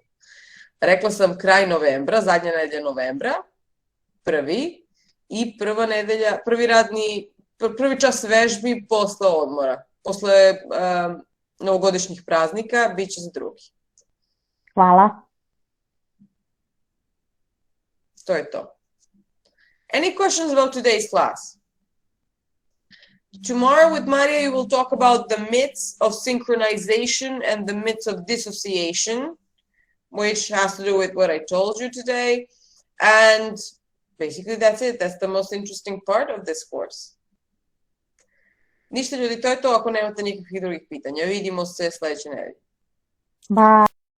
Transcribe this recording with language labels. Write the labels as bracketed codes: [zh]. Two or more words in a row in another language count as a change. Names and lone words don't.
[sr] Rekla sam kraj novembra, zadnja nedelja novembra, prvi, i prvi čas vežbi posle odmora. Posle novogodišnjih praznika bit će za drugi. Hvala. To je to. [en] Any questions about today's class? Tomorrow with Maria you will talk about the myths of synchronization and the myths of dissociation, which has to do with what I told you today. And basically that's it. That's the most interesting part of this course. [sr] Ništa ljudi, to je to ako nemate nikakvih drugih pitanja. Vidimo se sledeće nedelje. Bye.